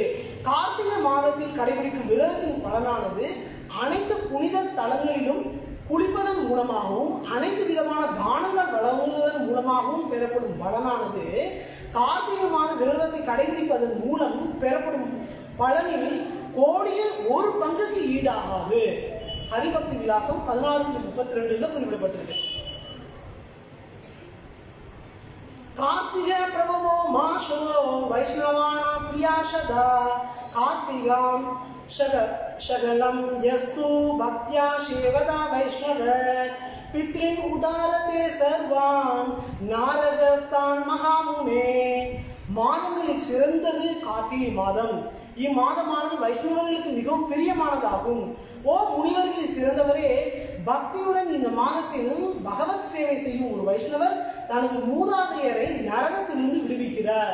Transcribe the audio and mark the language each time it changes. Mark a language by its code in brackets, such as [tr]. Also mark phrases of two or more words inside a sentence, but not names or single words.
[ta] கார்த்திகை மாதத்தில் கடைபிடிக்கும் விரதத்தின் பலனானது அனைத்து புனித தலங்களிலும் குளிப்பதன் மூலமாகவும் அனைத்து விதமான தானங்கள் வழங்குவதன் மூலமாகவும் பெறப்படும் பலனானது கார்த்திகை மாத விரதத்தை கடைபிடிப்பதன் மூலம் பெறப்படும் பலனில் கோடியில் ஒரு பங்குக்கு ஈடாகாது. ஹரிபக்தி விலாசம் 16.32 குறிப்பிடப்பட்டிருக்கு. [sa] कार्तिक प्रभवो मासो वैष्णवाना प्रियाषदा कार्तिकाम् शगलम यस्तु भक्त्या सेवदा वैष्णव पितृन् उदारते सर्वान् नारगस्तान् महामुने. [ta] மாதங்களில் சிறந்தது கார்த்திகை மாதம். இம்மாதமானது வைஷ்ணவர்களுக்கு மிகவும் பிரியமானதாகும். ஓ முனிவர்களில் சிறந்தவரே, பக்தியுடன் இந்த மாதத்தில் பகவத் சேவை செய்யும் ஒரு வைஷ்ணவர் தனது மூதாதையரை நரகத்திலிருந்து விடுவிக்கிறார்.